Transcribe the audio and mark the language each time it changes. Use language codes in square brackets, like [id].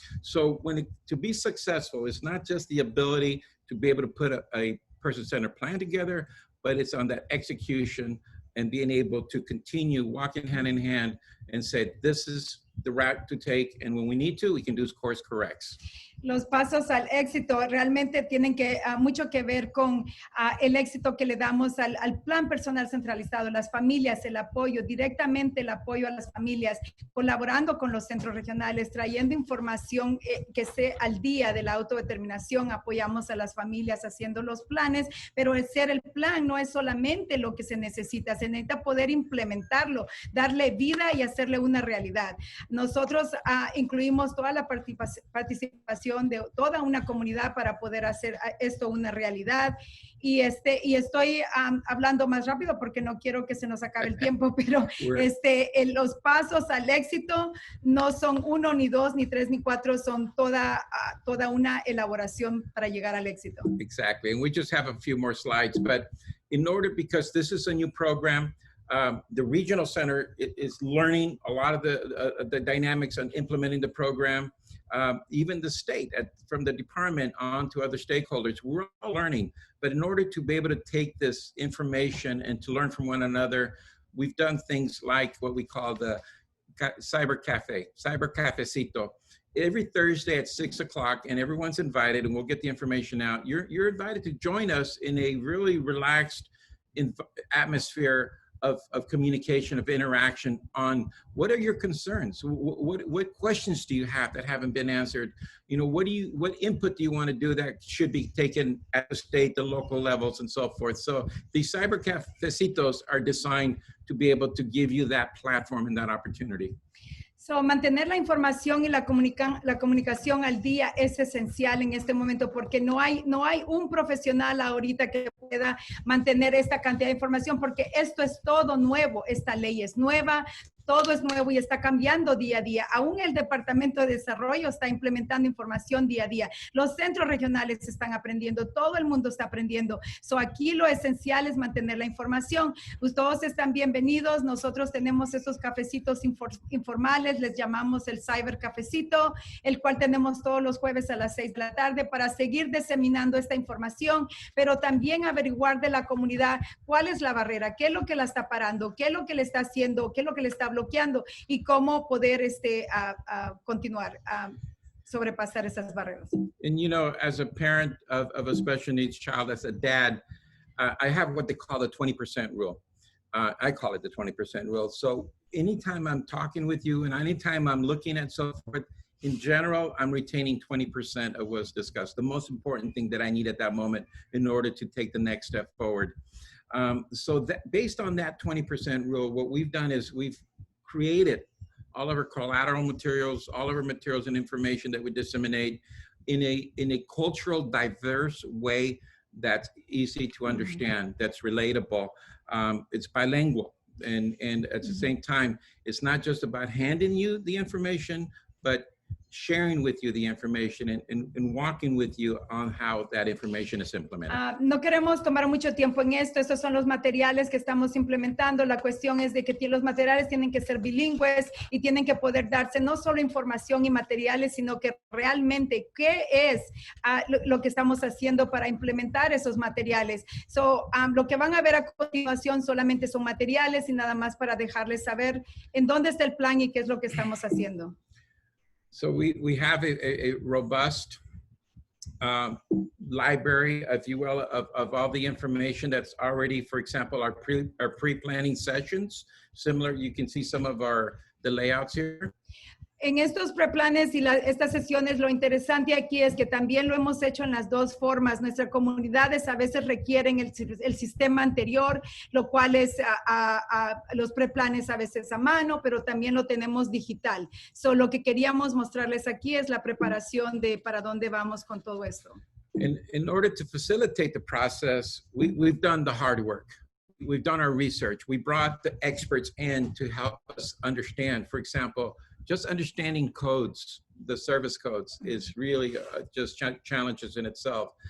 [en] So to be successful, it's not just the ability to be able to put a person-centered plan together, but it's on that execution and being able to continue walking hand in hand and say, this is the route to take, and when we need to, we can do course corrects. [es] Los pasos al éxito realmente tienen mucho que ver con el éxito que le damos al plan personal centralizado, las familias, el apoyo, directamente el apoyo a las familias, colaborando con los centros regionales, trayendo información que esté al día de la autodeterminación. Apoyamos a las familias haciendo los planes, pero el plan no es solamente lo que se necesita poder implementarlo, darle vida y hacerle una realidad. Nosotros incluimos toda la participación de toda una comunidad para poder hacer esto una realidad. Y estoy hablando más rápido porque no quiero que se nos acabe el tiempo, pero los pasos al éxito no son 1, ni 2, ni 3, ni 4, son toda una elaboración para llegar al éxito. [en] Exactly, and we just have a few more slides, but in order, because this is a new program, the regional center is learning a lot of the dynamics on implementing the program. Even the state, from the department on to other stakeholders, we're all learning. But in order to be able to take this information and to learn from one another, we've done things like what we call the cyber cafecito. Every Thursday at 6 o'clock, and everyone's invited, and we'll get the information out. You're invited to join us in a really relaxed atmosphere of communication, of interaction on what are your concerns? What questions do you have that haven't been answered? You know, what input do you want to do that should be taken at the state, the local levels, and so forth? So these cyber cafecitos are designed to be able to give you that platform and that opportunity. [es] So, mantener la información y la comunicación al día es esencial en este momento porque no hay un profesional ahorita que pueda mantener esta cantidad de información porque esto es todo nuevo, esta ley es nueva, todo es nuevo y está cambiando día a día. Aún el Departamento de Desarrollo está implementando información día a día. Los centros regionales están aprendiendo, todo el mundo está aprendiendo. So, aquí lo esencial es mantener la información. Pues todos están bienvenidos. Nosotros tenemos esos cafecitos informales, les llamamos el Cyber Cafecito, el cual tenemos todos los jueves a las 6 de la tarde para seguir diseminando esta información, pero también averiguar de la comunidad cuál es la barrera, qué es lo que la está parando, qué es lo que le está haciendo, qué es lo que le está bloqueando y cómo poder continuar a sobrepasar esas barreras. [en] And you know, as a parent of a special needs child, as a dad, I have what they call the 20% rule. I call it the 20% rule. So anytime I'm talking with you and anytime I'm looking at so forth, in general, I'm retaining 20% of what's discussed, the most important thing that I need at that moment in order to take the next step forward. So that, based on that 20% rule, what we've done is we've created all of our collateral materials, all of our materials and information that we disseminate in a cultural diverse way that's easy to understand, that's relatable. It's bilingual, and at the same time, it's not just about handing you the information, but sharing with you the information and walking with you on how that information is implemented. [es] No queremos tomar mucho tiempo en esto. Estos son los materiales que estamos implementando. La cuestión es de que los materiales tienen que ser bilingües y tienen que poder darse no solo información y materiales, sino que realmente qué es lo que estamos haciendo para implementar esos materiales. So, lo que van a ver a continuación solamente son materiales y nada más para dejarles saber en dónde está el plan y qué es lo que estamos haciendo. [en] So we have a robust library, if you will, of all the information that's already, for example, our pre-planning sessions. Similar, you can see some of the layouts here. [es] En estos preplanes y estas sesiones, lo interesante aquí es que también lo hemos hecho en las dos formas. Nuestras comunidades a veces requieren el sistema anterior, lo cual es los preplanes a veces a mano, pero también lo tenemos digital. So, lo que queríamos mostrarles aquí es la preparación de para dónde vamos con todo esto. [en] In order to facilitate the process, we've done the hard work. We've done our research. We brought the experts in to help us understand, for example, just understanding codes, the service codes is really just challenges in itself.